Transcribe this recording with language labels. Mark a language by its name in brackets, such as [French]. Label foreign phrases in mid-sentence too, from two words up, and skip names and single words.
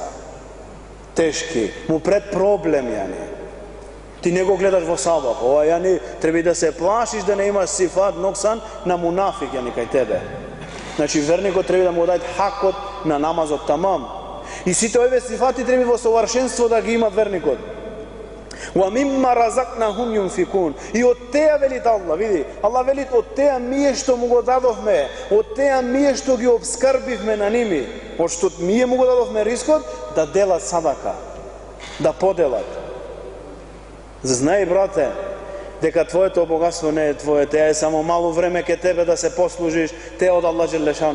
[Macedonian] Тешки, му пред проблем Ти не го гледаш во сабав. Ова треба да се плашиш да не имаш сифат ноксан на мунафик кај тебе. Значи верникот треба да му даде хакот на намазот тамам. И сите овие сифати треба во совршенство да ги имат верникот. [Arabic] وَمِمَّا رَزَقْنَاهُمْ يُنْفِقُونَ. [Macedonian] И од теа вели Аллах, види, Аллах вели од теа мие што му го дадовме, од теа мие што ги обскрбивме на ними, од што мие му го дадовме рискот, да делат садака, да поделат. Знај, брате, дека твоето богатство не е твое, те е само мало време ке тебе да се послужиш, те е од Аллах Джелешану.